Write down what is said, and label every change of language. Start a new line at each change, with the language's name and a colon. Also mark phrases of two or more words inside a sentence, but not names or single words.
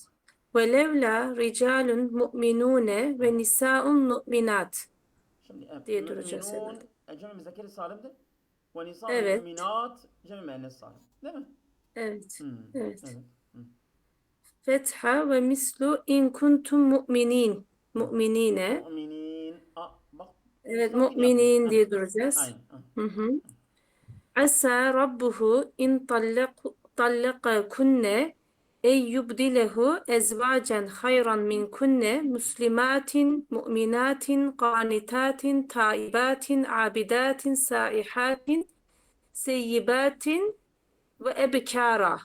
Arabic: ولولا رجال مؤمنون ونساء مؤمنات
Turkish: Şimdi diye duracağız müminun herhalde. cem-i müzekkeri salimdir.
Arabic: ونساء
Turkish: Evet. mu'minat cem-i müennes salim. Değil mi? Evet. Evet. Evet.
Arabic: فتحة ومثل إن كنتم مؤمنين.
Turkish: Mu'minine. Mu'minin. Bak Evet, sakin yapıyoruz. mu'minin diye duracağız. Aynen. Hı hı.
Arabic: عسى ربه إن طلقكن أن يبدله أزواجا خيرا منكن مسلمات مؤمنات قانتات تائبات عابدات سائحات ثيبات وأبكارا.